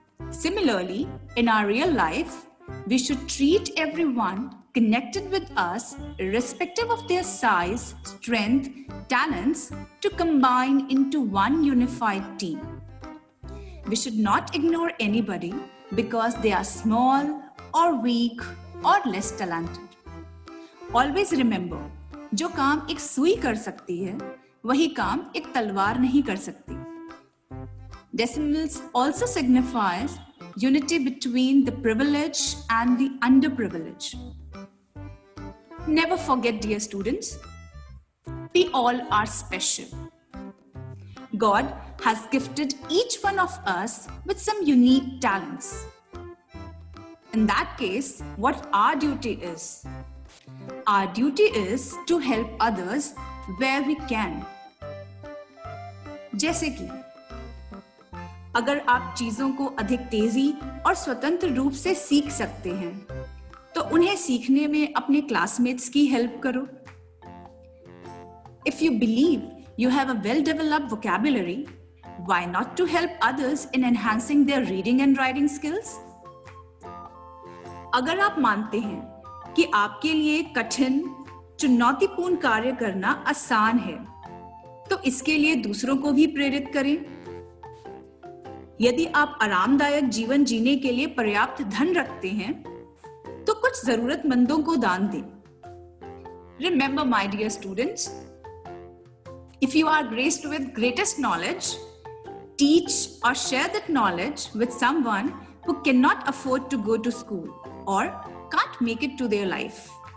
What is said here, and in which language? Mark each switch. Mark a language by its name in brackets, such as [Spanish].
[English] Similarly, in our real life, we should treat everyone connected with us, irrespective of their size, strength, talents, to combine into one unified team. We should not ignore anybody because they are small or weak or less talented. Always remember, [Hindi] जो काम एक सुई कर सकती है, वही काम एक तलवार नहीं कर सकती. [English] Decimals also signifies unity between the privileged and the underprivileged. Never forget, dear students, we all are special. God has gifted each one of us with some unique talents. In that case, what our duty is? Our duty is to help others where we can. [Hindi] जैसे कि अगर आप चीजों को अधिक तेजी और स्वतंत्र रूप से सीख सकते हैं, तो उन्हें सीखने में अपने क्लासमेट्स की हेल्प करो. [English] If you believe you have a well-developed vocabulary, why not to help others in enhancing their reading and writing skills? [Hindi] अगर आप मानते हैं कि आपके लिए कठिन, चुनौतीपूर्ण कार्य करना आसान है, तो इसके लिए दूसरों को भी प्रेरित करें. यदि आप आरामदायक जीवन जीने के लिए पर्याप्त धन रखते हैं, तो कुछ जरूरतमंदों को दान दें. [English] Remember, my dear students, if you are graced with greatest knowledge, teach or share that knowledge with someone who cannot afford to go to school or can't make it to their life.